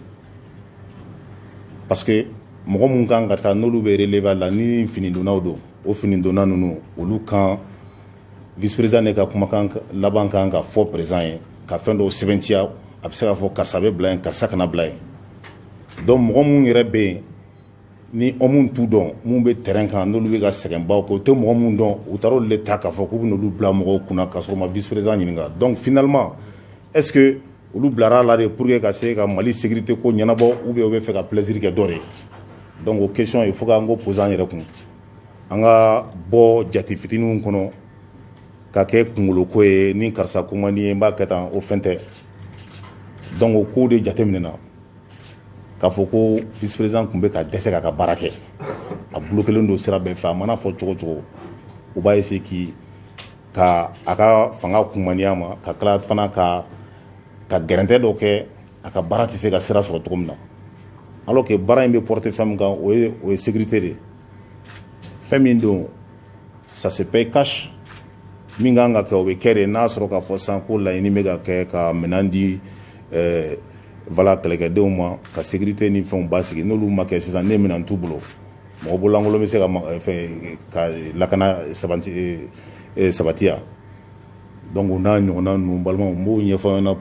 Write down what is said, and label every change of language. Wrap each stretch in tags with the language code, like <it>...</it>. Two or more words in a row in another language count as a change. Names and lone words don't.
<bm>parce que mɔgɔ mun kan ka taa n'olu bɛ relever la ni finidonnaw don o finidonna ninnu olu kan</bm> <fr>vice président</fr> <bm>de ka kumakan laban kan ka fɔ président ye ka fɛn dɔw sɛbɛntiya a bɛ se k'a fɔ karisa bɛ bila yen karisa kana bila yen donc mɔgɔ mun yɛrɛ bɛ yen ni homme t'u dɔn mun bɛ terrain kan n'olu bɛ ka sɛgɛnbaw kɛ o tɛ mɔgɔ mun dɔn u taara olu de ta k'a fɔ k'u bɛna olu bila mɔgɔw kunna k'a sɔrɔ u ma</bm> <fr>vice président</fr> <bm>ɲininka donc finalement</bm> <fr>est ce que</fr> <bm>olu bilara la de</bm> <fr>pour que</fr> <bm>ka se ka Mali sécurité ko ɲɛnabɔ</bm> <fr>ou bien</fr> <bm>u bɛ fɛ ka plaisir kɛ dɔ de donc o question</bm> <fr>il faut</fr> <bm>k'an ko poser an yɛrɛ kun an ka bɔ jate fitininw kɔnɔ ka kɛ kunkolo ko ye ni karisa ko man di ye n b'a kɛ tan o fɛn tɛ donc o ko de jateminɛna k'a fɔ ko</bm> <fr>vice président</fr> <bm>tun bɛ ka dɛsɛ k'a ka baara kɛ a bloquelen don sira bɛɛ fɛ a mana fɔ cogo cogo u b'a essayer ka a ka fanga kumaniya ma ka tila fana ka gɛrɛntɛ dɔ kɛ a ka baara tɛ se ka sira sɔrɔ cogo min na</bm> <fr>alors que</fr> <bm>baara in bɛ porter fɛn min kan o ye sécurité de fɛn min don</bm> <fr>ça se paye cash</fr> <bm>min kan ka kɛ o bɛ kɛ de n'a sɔrɔ k'a fɔ sisan ko laɲini bɛ ka kɛ ka minɛn di voilà kɛlɛkɛdenw ma ka sécurité ni fɛnw basigi n'olu ma kɛ sisan ne minɛn t'u bolo mɔgɔ bololankolon bɛ se ka lakana sabatiya donc o n'a ɲɔgɔnna ninnu balimaw n b'o ɲɛfɔ ɲɛna pour</bm>